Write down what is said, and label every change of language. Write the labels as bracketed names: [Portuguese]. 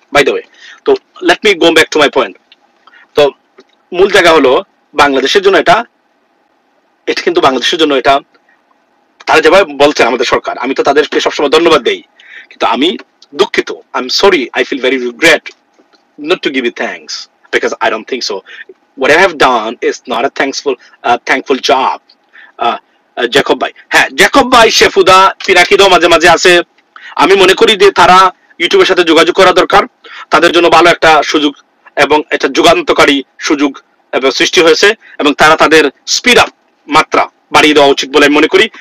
[English] by the way, [Bangla] তো [English] Let me go back to my point. [Bangla] তো মূল জায়গা হলো বাংলাদেশের জন্য এটা কিন্তু বাংলাদেশের জন্য এটা তারা যেভাবে বলছে আমাদের সরকার, আমি তো তাদেরকে সবসময় ধন্যবাদ দেই, কিন্তু আমি দুঃখিত, [English] I am sorry, I feel very regret not to give you thanks because I don't think so. What I have done is not a thankful job. [Bangla] Jacob ভাই, হ্যাঁ জ্যাকব ভাই, শেফুদা, পিনাকিদও মাঝে মাঝে আছে। আমি মনে করি যে তারা ইউটিউবের সাথে যোগাযোগ করা দরকার, তাদের জন্য ভালো একটা সুযোগ এবং এটা যুগান্তকারী সুযোগ এবং সৃষ্টি হয়েছে, এবং তারা তাদের স্পিড আপ মাত্রা বাড়িয়ে দেওয়া উচিত বলে আমি মনে করি।